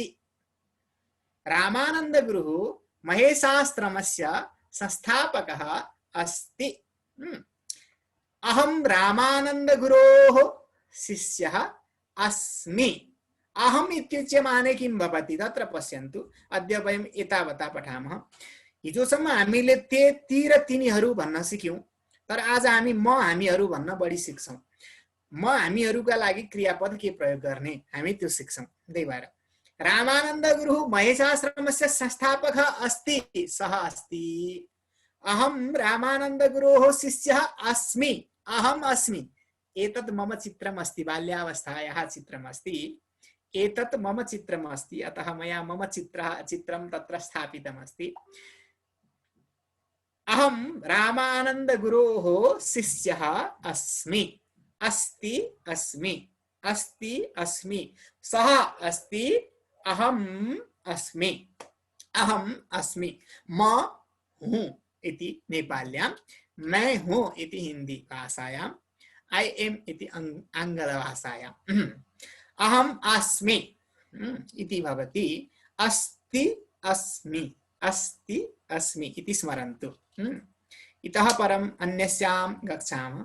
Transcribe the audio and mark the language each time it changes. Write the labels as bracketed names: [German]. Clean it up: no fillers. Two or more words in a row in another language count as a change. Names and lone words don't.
[Sanskrit] रामानंद गुरुः महेशाश्रमस्य संस्थापकः अस्ति। अहं रामानंद गुरोः शिष्यः अस्मि। अहम् इत्युच्यमाने किं भवति तत्र पश्यन्तु। अद्य वयम् एतावता पठामः। [Nepali] हिजोसम्म हामीले ते ती र तिनीहरू भन्न सिक्यौं, तर आज हामी म हामीहरू भन्न बढी सिक्छौं। म हामीहरूका लागि क्रियापद के प्रयोग गर्ने हामी त्यो सिक्छौं। त्यही भएर [Sanskrit] रामानंद गुरुः महेशाश्रमस्य संस्थापकः अस्ति, सः अस्ति। अहं रामानंद गुरोः शिष्यः अस्मि, अहम् अस्मि। एतत् मम चित्रम् अस्ति, बाल्यावस्थायाः चित्रम् अस्ति। एतत् मम चित्रम् अस्ति, अतः मया मम चित्रं तत्र स्थापितम् अस्ति। अहं रामानंद गुरोः शिष्यः अस्मि, अस्ति अस्मि, अस्ति अस्मि। सः अस्ति, अहम् अस्मि, अहम् अस्मि। [Nepali] म हूँ [Sanskrit] इति नेपाल्यां, [Hindi] मैं हूँ [Sanskrit] इति हिंदी भाषायां, [English] I am [Sanskrit] इति आंग्ल भाषायां। अहम् अस्मि इति भवति, अस्ति अस्मि, अस्ति अस्मि इति स्मरन्तु। इतः परम् अन्यस्यां गच्छामः।